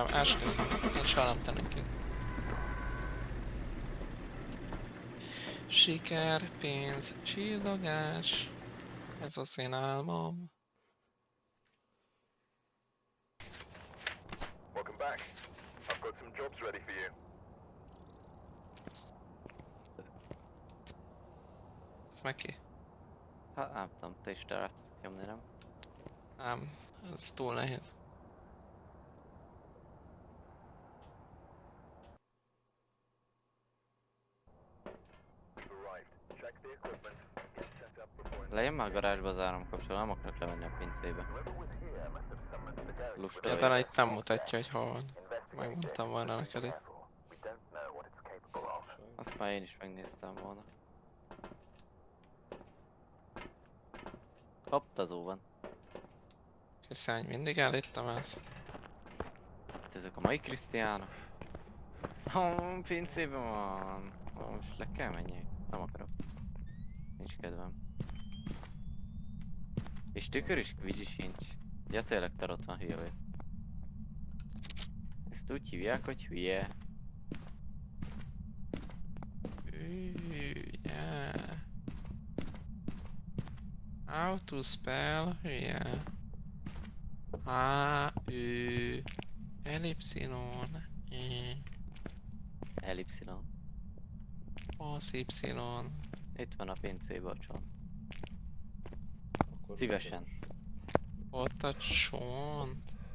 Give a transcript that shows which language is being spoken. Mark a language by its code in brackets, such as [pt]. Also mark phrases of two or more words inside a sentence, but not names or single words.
[hu] Esküszöm, én soha nem tennék ki. Siker, pénz, csillogás. Ez az én álmom. [en] Welcome back. I've got some jobs ready for you. [hu] Meg ki? Hát nem tudom, te is rá tudsz nyomni, nem? Nem, ez túl nehéz. [en] You've arrived. Check the equipment. Get set up before [hu] Legyen már a garázsba az áramkapcsoló, nem akarok levenni a pincébe. [en] whoever was here must have summoned the garage. [hu] Lusta Ja, vagy. de itt nem mutatja, hogy hol van. [en] Investigate [hu] Megmondtam [en] this. [hu] volna [en] Be [hu] neked itt. [en] careful. We don't know what it's capable of. [hu] Azt már én is megnéztem volna. Hopp, tazó van. Krisztián, mindig állítom ezt. Hát ezek a mai Krisztiánok. Pincében van. Most le kell menjek. Nem akarok. nincs kedvem. És tükör is kvízsi sincs. Ja tényleg tarot van, hülye vagy. Ezt úgy hívják, hogy hülye. [en] Yeah. How to spell hülye? [hu] H-Ü ellipszilon Ellipszilon. az Y. Itt van a pincébe a csont. Akkor Szívesen. Ott a csont.